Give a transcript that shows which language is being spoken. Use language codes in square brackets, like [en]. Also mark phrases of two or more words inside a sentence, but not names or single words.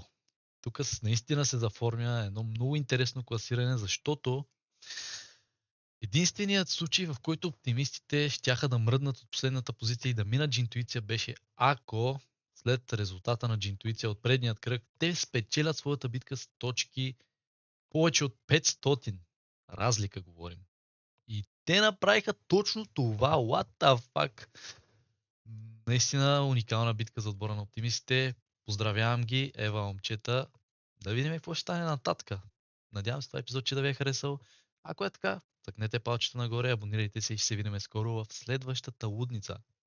[bg] Тук наистина се заформя едно много интересно класиране, защото единственият случай, в който оптимистите щяха да мръднат от последната позиция и да минат Джинтуиция, беше ако след резултата на Джинтуиция от предният кръг, те спечелят своята битка с точки повече от 500. Разлика говорим. И те направиха точно това. [en] What the fuck? [bg] Наистина уникална битка за отбора на оптимистите. Поздравявам ги, Ева, момчета. Да видим какво ще стане нататък. Надявам се това епизод, че да ви е харесал. Ако е така, цъкнете палчето нагоре, абонирайте се и ще се видим скоро в следващата лудница.